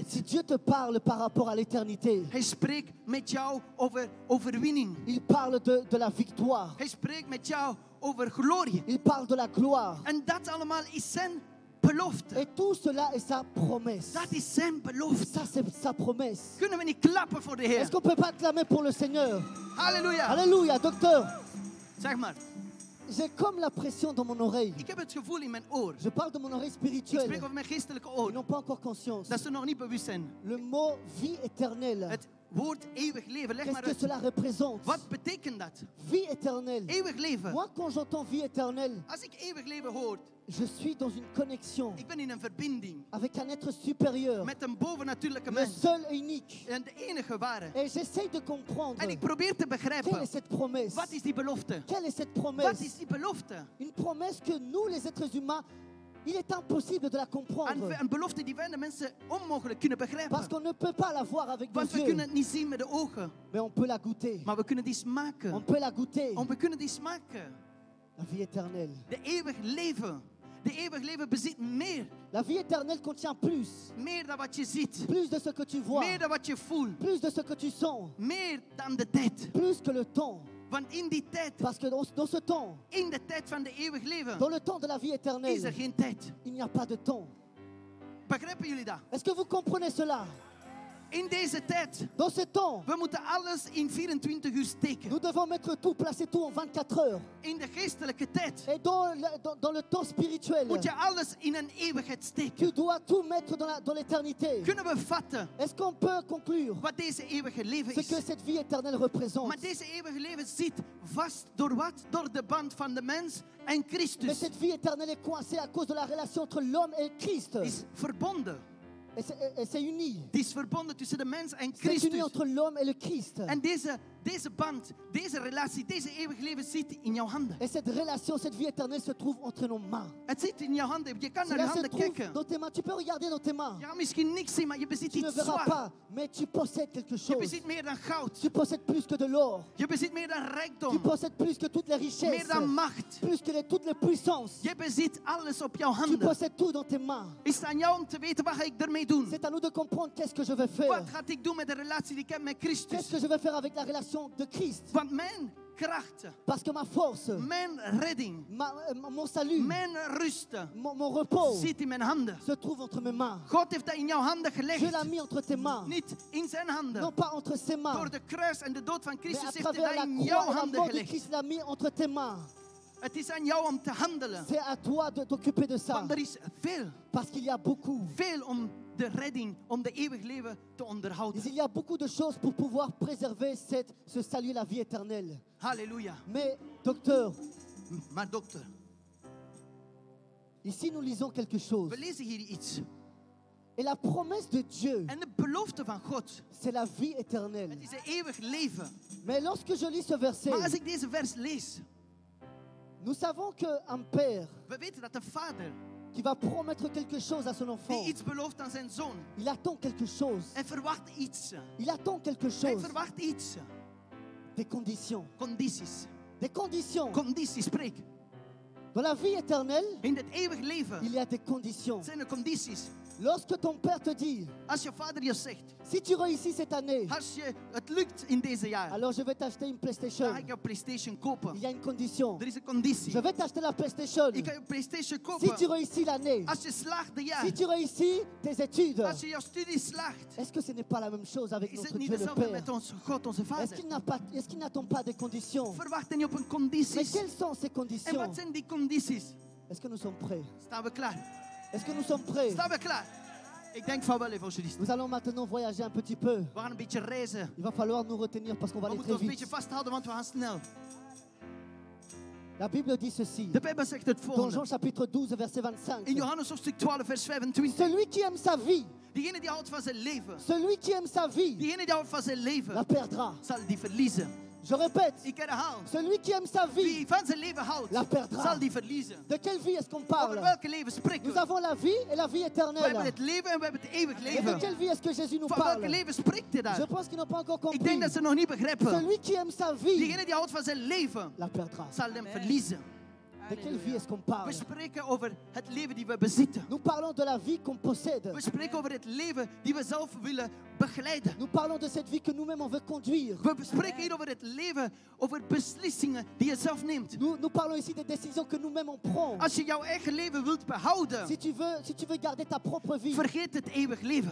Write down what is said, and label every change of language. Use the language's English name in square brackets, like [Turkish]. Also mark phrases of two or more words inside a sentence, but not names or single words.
[French] Si Dieu te parle par rapport à l'éternité, [Dutch] hij spreekt met jou over overwinning. [French] il parle de la victoire. [Dutch] Hij spreekt met jou over glorie. [French] Il parle de la gloire. [Dutch] En dat allemaal is zijn belofte. [French] Et tout cela est sa promesse. [Dutch] Dat is zijn belofte. [French] Ça, c'est sa promesse. [Dutch] Kunnen we niet klappen voor de Heer? [French] Est-ce qu'on ne peut pas clamer pour le Seigneur? [Dutch] Halleluja. [French] Alléluia, docteur. [Dutch] Zeg maar, [French] J'ai comme la pression dans mon oreille. [Dutch] ik heb het gevoel in mijn oor. [French] Je parle de mon oreille [Dutch] Ik spreek [French] spirituelle. [Dutch] over mijn geestelijke [French] Ils [Dutch] oor. [French] n'ont pas encore conscience. [Dutch] Dat ze nog niet bewust zijn. [French] Le mot vie éternelle, [Dutch] Het woord eeuwig leven, leg [French] qu'est-ce [Dutch] maar [French] que [Dutch] uit. [French] cela représente? [Dutch] Wat betekent dat? [French] Vie éternelle. [Dutch] Eeuwig leven. [French] Moi, quand j'entends vie éternelle, [Dutch] Als ik eeuwig leven hoor, [French] je suis dans une connexion [Dutch] ik ben in een verbinding [French] avec un être supérieur, [Dutch] met een bovennatuurlijke [French] le [Dutch] mens. [French] seul et unique. [Dutch] En de enige ware. [French] Et j'essaye de comprendre [Dutch] En ik probeer te [French] quelle [Dutch] begrijpen, [French] est cette promesse. [Dutch] wat is die belofte? [French] Quelle est cette [Dutch] Wat [French] promesse? [Dutch] is die belofte? [French] Une promesse que nous, les êtres humains, il est impossible de la comprendre. [Dutch] Een belofte die wij de mensen onmogelijk kunnen [French] Parce [Dutch] begrijpen. [French] qu'on ne peut pas la voir avec [Dutch] Want [French] nos [Dutch] we [French] yeux, [Dutch] kunnen het niet zien met de ogen. [French] mais on peut la goûter. [Dutch] Maar we kunnen die [French] On [Dutch] smaken. [French] peut la goûter. [Dutch] We kunnen die smaken. [French] La vie éternelle. [Dutch] De eeuwig leven. De eeuwig leven bezit meer. [French] La vie éternelle contient plus. [Dutch] Meer dan wat je ziet. [French] Plus de ce que tu vois. [Dutch] Meer dan wat je voelt. [French] Plus de ce que tu sens. [Dutch] Meer dan de tijd. [French] Plus que le temps. [Dutch] Want in die tijd, [French] Parce que dans ce temps, [Dutch] in de tijd van de eeuwig leven, [French] dans le temps de la vie [Dutch] is er [French] éternelle, [Dutch] geen tijd. [French] il n'y a pas de temps. [Dutch] Begrijpen jullie dat? [French] Est-ce que vous comprenez cela? [Dutch] In deze tijd, [French] Dans ce temps, [Dutch] we moeten alles in 24 uur steken. [French] nous devons mettre tout, placer tout en 24 heures. [Dutch] In de geestelijke tijd [French] Et dans le temps spirituel, [Dutch] moet je alles in een eeuwigheid steken. [French] tu dois tout mettre dans l'éternité. [Dutch] Kunnen we vatten [French] Est-ce qu'on peut conclure [Dutch] wat deze eeuwige leven [French] ce [Dutch] is? [French] que cette vie éternelle représente? [Dutch] Maar deze eeuwige leven zit vast door wat? Door de band van de mens en [French] Mais [Dutch] Christus. [French] cette vie éternelle est coincée à cause de la relation entre l'homme et Christ. [Dutch] Het is verbonden. [French] Et c'est uni. [Dutch] Het is verbonden tussen de mens en [French] C'est uni [Dutch] Christus. [French] entre l'homme et le Christ. [Dutch] En deze band, deze relatie, deze eeuwige leven zit in jouw handen. [French] Et cette relation, cette vie éternelle se trouve entre nos mains. [Dutch] Het zit in jouw handen. Je kan naar je [French] Cela se [Dutch] handen [French] trouve [Dutch] kijken. [French] dans tes mains. Tu peux regarder dans tes mains. [Dutch] Je kan misschien niks zien, maar je bezit [French] Tu ne [Dutch] iets [French] verras [Dutch] zwaar. [French] pas, mais tu possèdes quelque [Dutch] Je [French] chose. [Dutch] bezit meer dan goud. [French] Tu possèdes plus que de l'or. [Dutch] Je bezit meer dan [French] Tu [Dutch] rijkdom. [French] possèdes plus que toutes les [Dutch] Meer [French] richesses. [Dutch] dan macht. [French] Plus que toutes les puissances. [Dutch] Je bezit alles op jouw [French] Tu [Dutch] handen. [French] possèdes tout dans tes mains. [Dutch] Is het aan jou om te weten wat ga ik ermee doen? [French] C'est à nous de comprendre qu'est-ce que je vais faire. [Dutch] Wat ga ik doen met de relatie die ik heb met [French] Qu'est-ce [Dutch] Christus? [French] que je vais faire avec la relation de Christ. [Dutch] Want mijn kracht, [French] Parce que ma force, [Dutch] mijn redding, [French] mon salut, [Dutch] mijn rust [French] mon repos [Dutch] zit in mijn handen. [French] se trouve entre mes mains. [Dutch] God heeft dat in jouw handen [French] Je l'ai [Dutch] gelegd. [French] mis entre tes mains. [Dutch] Niet in zijn [French] Non [Dutch] handen. [French] pas entre ses mains. [Dutch] Door de kruis en de dood van [French] Mais [Dutch] Christus [French] à [Dutch] heeft hij [French] travers [Dutch] dat [French] la [Dutch] in [French] croix [Dutch] jouw [French] et la [Dutch] handen [French] mort de [Dutch] gelegd. [French] Christ, l'a mis entre tes mains. [Dutch] Het is aan jou om te handelen. [French] C'est à toi de t'occuper de ça. [Dutch] Want er is veel, [French] Parce qu'il y a beaucoup. [Dutch] veel om de redding, om de eeuwig leven te onderhouden. [French] Il y a beaucoup de choses pour pouvoir préserver ce salut, la vie éternelle. [Dutch] Halleluja. [French] Mais, docteur, [Dutch] Maar dokter, [French] ici nous lisons quelque chose. [Dutch] we lezen hier iets. [French] Et la promesse de Dieu, [Dutch] En de belofte van God, [French] c'est la vie éternelle. [Dutch] het is een eeuwig leven. [French] Mais lorsque je lis ce verset, [Dutch] Maar als ik deze vers lees, [French] nous savons qu'un père [Dutch] we weten dat een vader [French] qui va promettre quelque chose à son enfant, [Dutch] die iets belooft aan zijn zoon. [French] il attend quelque chose. [Dutch] Hij verwacht iets. [French] Il attend quelque [Dutch] Hij [French] chose. [Dutch] verwacht iets. [French] Des conditions. [Dutch] Condities. [French] Des conditions. [Dutch] Condities, spreek. [French] Dans la vie éternelle, [Dutch] In het eeuwig leven [French] il y a des conditions. [Dutch] zijn er condities. [French] Lorsque ton père te dit, [Dutch] Als je vader je zegt, [French] si tu réussis cette année, [Dutch] als je het lukt in deze jaar, [French] alors je vais t'acheter une PlayStation. [Dutch] dan ga ik jouw PlayStation kopen. [French] Il y a une condition. [Dutch] Er is een conditie. [French] Je vais t'acheter la PlayStation. [Dutch] Ik ga je PlayStation [French] Si [Dutch] kopen. [French] tu réussis l'année, [Dutch] Als je slaagt de jaar, [French] si tu réussis tes études, [Dutch] als je jouw studie slaagt, [French] est-ce que ce n'est pas la même chose avec [Dutch] is [French] notre [Dutch] het niet [French] Dieu le [Dutch] hetzelfde [French] Père? [Dutch] met ons God, onze [French] Est-ce [Dutch] vader. [French] qu'il n'attend pas des conditions? [Dutch] Verwacht niet op een [French] Mais [Dutch] condities. [French] quelles sont ces [Dutch] En [French] conditions? [Dutch] wat zijn die condities? [French] Est-ce que nous sommes prêts? [Dutch] Staan we klaar? [French] Est-ce que nous sommes prêts? [Dutch] Staan we klaar? Ik denk van wel, evangelist. [French] Nous allons maintenant voyager un petit peu. [Dutch] We gaan een beetje reizen. [French] Il va falloir nous retenir parce qu'on va [Dutch] We [French] aller [Dutch] moeten [French] très [Dutch] ons een beetje [French] vite. [Dutch] vasthouden, want we gaan snel. [French] La Bible dit ceci. [Dutch] De Bijbel zegt het [French] Dans Jean [Dutch] volgende. [French] chapitre 12, verset 25. [Dutch] In Johannes hoofdstuk 12, vers 25. [French] Celui qui aime sa vie, [Dutch] Diegene die houdt van zijn leven. [French] celui qui aime sa vie, [Dutch] Diegene die houdt van zijn [French] la [Dutch] leven, [French] perdra. [Dutch] zal die verliezen. [French] Je répète, [Dutch] Ik herhaal. [French] celui qui aime sa vie, [Dutch] Wie van zijn leven houdt, [French] la perdra. [Dutch] zal die verliezen. [French] De quelle vie est-ce qu'on [Dutch] Over [French] parle? [Dutch] welke leven spreken [French] Nous [Dutch] we? [French] avons la vie et la vie [Dutch] We hebben [French] éternelle. [Dutch] het leven en we hebben het eeuwig [French] Et de [Dutch] leven. [French] quelle vie est-ce que Jésus nous [Dutch] Van welke [French] parle? [Dutch] leven spreekt hij [French] Je [Dutch] daar? [French] pense qu'ils n'ont pas encore [Dutch] Ik [French] compris. [Dutch] denk dat ze nog niet begrijpen. [French] Celui qui aime sa vie, [Dutch] Diegene die houdt van zijn leven, [French] la perdra. [Dutch] zal hem verliezen. [French] De quelle vie est-ce qu'on [Dutch] We [French] parle? [Dutch] spreken over het leven die we bezitten. [French] Nous parlons de la vie qu'on possède. [Dutch] We spreken over het leven die we zelf willen begeleiden. [French] Nous parlons de cette vie que nous-mêmes on veut conduire. [Dutch] We spreken hier over het leven, over beslissingen die je zelf neemt. [French] Nous parlons ici des décisions que nous-mêmes on prend. [Dutch] Als je jouw eigen leven wilt behouden, [French] Si tu veux garder ta propre vie, [Dutch] vergeet het eeuwig leven.